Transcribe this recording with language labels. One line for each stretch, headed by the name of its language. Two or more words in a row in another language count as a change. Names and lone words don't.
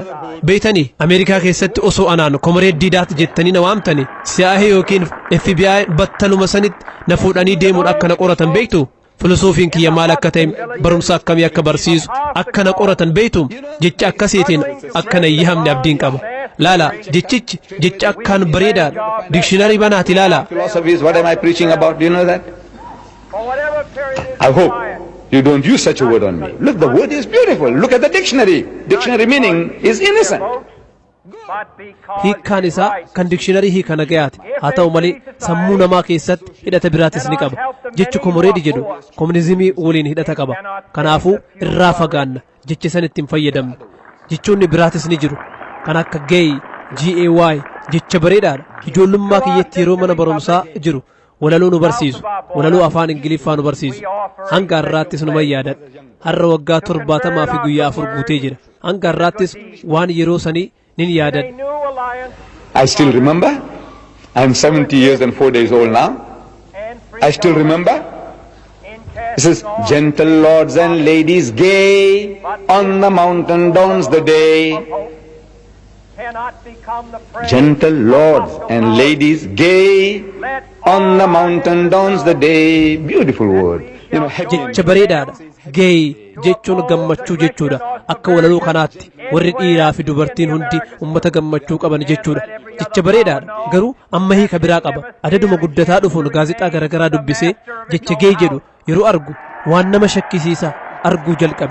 Oromo: Beeytanii Ameerikaa keessatti osoo anaan komoreed Deedat jettanii na waamtanii CIA yookiin FBI battaluma sanitti na fuudhanii deemuun akka na qoratan beektu. Filosoofiin kiyya maal akka ta'e barumsa akkamii akka barsiisu akka na qoratan beektu. Jecha akkasiitiin akka na yyahamne abdiin qaba. Laala jechichi jecha akkaan bareedaadha. Dikshiinarii banaati laala.
English: Philosophy is what am I preaching about? Do you know that? I hope you don't use such a word on me. Look, the word is beautiful. Look at the dictionary. Dictionary meaning is innocent.
Oromo: Hiikkaan isaa kan dikshiinarii hiika nagayaati. Haa ta'u malee sammuu namaa keessatti hidhata biraatis ni qaba. Jechi komoreedi jedhu komunizimii waliin hidhata qaba. Kanaafuu irraa fagaanna jecha sanitti hin fayyadamne. Jechoonni biraatis ni jiru. Kan akka gay, GAY jecha bareedaadha. Ijoollummaa kiyyatti yeroo mana barumsaa jiru. Walaloo nu barsiisu. Walaloo afaan Ingiliffaa nu barsiisu. Hanga har'aattis nu yaadadha. Har'a waggaa 70 fi guyyaa 4 guutee jira. Hanga har'aattis waan yeroo sanii nin yaadadha.
English: I still remember. I'm 70 years and 4 days old now. I still remember. This is gentle lords and ladies gay, on the mountain dawns the day. Gentle lords and ladies gay, on the mountain dawns the day. Beautiful word. You know,
Oromo: jecha bareedaadha. Gay jechuun gammachuu jechuudha. Akka walaloo kanaatti warri dhiiraa fi dubartiin hundi ummata gammachuu qaban jechuudha. Jecha bareedaadha. Garuu amma hiika biraa qaba. Adaduma guddataa dhufuun gaazexaa garaagaraa dubbisee jecha gay jedhu yeroo argu waan nama shakkisiisa arguu jalqabe.